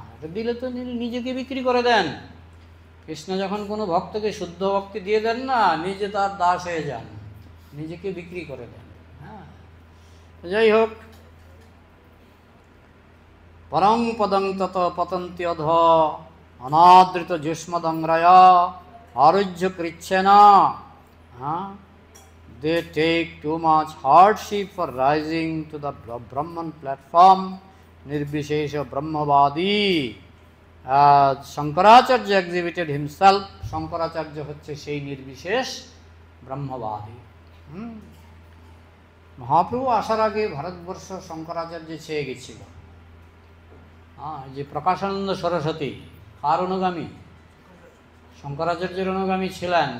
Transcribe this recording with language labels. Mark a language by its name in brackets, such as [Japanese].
[Bangla] এটা দিলে তো নিজেকে বিক্রি করে দেন। কৃষ্ণ যখন কোনো ভক্তকে শুদ্ধ ভক্তি দিয়ে দেন না, নিজে তার দাস হয়ে যান, নিজেকে বিক্রি করে দেন। হ্যাঁ, যাই হোক, [Sanskrit] পরং পদং তত পতন্তি অধ অনাদৃত যুষ্মদংরায় আরুহ্য কৃচ্ছেনা। [Bangla] হ্যাঁ, [English] they take too much hardship for rising to the Brahman platform, Nirbishesha Brahmavadi. Shankaracharya exhibited himself. [Bangla] Shankaracharya হচ্ছে সেই নির্বিশেষ ব্রহ্মবাদী। মহাপ্রভু আসার আগে ভারতবর্ষ শঙ্করাচার্য ছেয়ে গেছিল। যে প্রকাশানন্দ সরস্বতী কার অনুগামী? শঙ্করাচার্যের অনুগামী ছিলেন।